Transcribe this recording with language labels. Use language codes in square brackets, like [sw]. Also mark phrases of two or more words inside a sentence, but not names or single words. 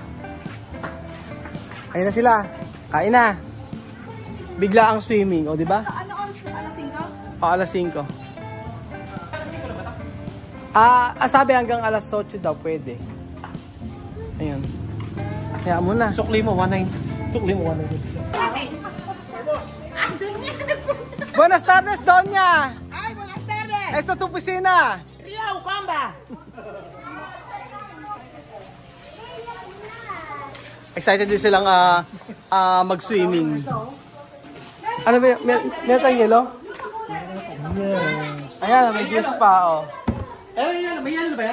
[tl] Ayun na sila. Kain na. Bigla ang swimming, o di ba? Ano oras? Alas 5? O alas 5. Sabi hanggang alas 8 daw pwede. Ayun. Kaya mo na. Sukli mo 19. Sukli mo 19. [es] Buenas tardes, Doña. Ay, buenas tardes. Esta tu piscina. Ria Ucamba. [tl] Excited din silang mag-swimming. Ano ba? Meron tayong yelo? Yes. Ayan, may juice pa, oh. May yelo ba yan?